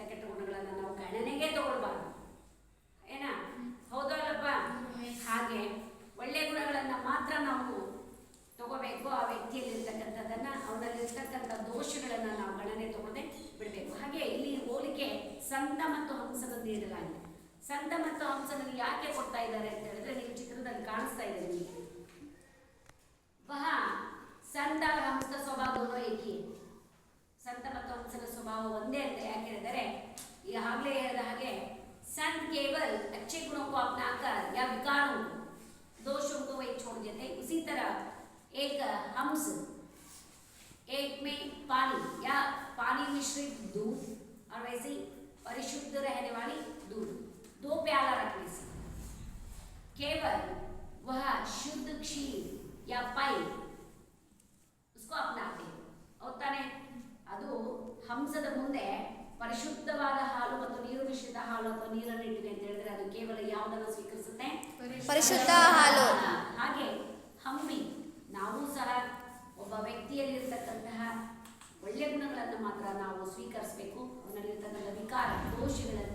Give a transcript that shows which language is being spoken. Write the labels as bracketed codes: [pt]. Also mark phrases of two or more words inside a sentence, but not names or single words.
[kn] ಕೆಟ್ಟ ಗುಣಗಳನ್ನು ನಾವು ಗಣನೆಗೆ ತಗೊಳ್ಬಾರ್ದು ಏನಾ ಹೌದಲ್ಲಪ್ಪ ಹಾಗೆ ಒಳ್ಳೆಯ ಗುಣಗಳನ್ನು ಮಾತ್ರ ನಾವು ತಗೋಬೇಕು ಆ ವ್ಯಕ್ತಿಯಲ್ಲಿರ್ತಕ್ಕಂಥದ್ದನ್ನು ಅವನಲ್ಲಿರ್ತಕ್ಕಂಥ ದೋಷಗಳನ್ನು ನಾವು ಗಣನೆ ತಗೊಳ್ಳದೆ ಬಿಡಬೇಕು ಹಾಗೆ ಇಲ್ಲಿ ಹೋಲಿಕೆ ಸಂತ ಮತ್ತು ಹಂಸದ ನೀಡಲಾಗಿದೆ ಸಂತ ಮತ್ತು ಹಂಸನಲ್ಲಿ ಯಾಕೆ ಕೊಡ್ತಾ ಇದ್ದಾರೆ ಅಂತ ಹೇಳಿದ್ರೆ ನೀವು ಚಿತ್ರದಲ್ಲಿ ಕಾಣಿಸ್ತಾ ಇದೆ ನಿಮಗೆ [hi] वह संत हंस स्वभाव दोनों एक ही [kn] ಸಂತ ಮತ್ತು ಹಂಸನ ಸ್ವಭಾವ ಒಂದೇ ಅಂತ ಯಾಕೆ ಹೇಳಿದರೆ ಈಗಾಗಲೇ ಹೇಳಿದ ಹಾಗೆ [hi] संत केवल अच्छे गुणों को अपनाकर या विकारों को दोषों को वही छोड़ देते हैं उसी तरह एक हंस एक में पानी या पानी मिश्रित दूध और वैसे ही परिशुद्ध रहने वाली दूध दो प्याला रखने से केवल वह शुद्ध क्षीर या पाई उसको अपनाते होता है [kn] ಅದು ಹಂಸದ ಮುಂದೆ ಪರಿಶುದ್ಧವಾದ ಹಾಲು ಮತ್ತು ನೀರು ಮಿಶ್ರಿತ ಹಾಲು ಅಥವಾ ನೀರನ್ನು ಇಟ್ಟಿದೆ ಅಂತ ಹೇಳಿದ್ರೆ ಅದು ಕೇವಲ ಯಾವುದನ್ನು ಸ್ವೀಕರಿಸುತ್ತೆ ಪರಿಶುದ್ಧ ಹಾಲು ಹಾಗೆ ಹಂಬಿ ನಾವು ಸಹ ಒಬ್ಬ ವ್ಯಕ್ತಿಯಲ್ಲಿರ್ತಕ್ಕಂತಹ ಒಳ್ಳೆಯ ಗುಣಗಳನ್ನು ಮಾತ್ರ ನಾವು ಸ್ವೀಕರಿಸಬೇಕು ಅವನಲ್ಲಿರ್ತಕ್ಕಂಥ ವಿಕಾರ ದೋಷಗಳನ್ನು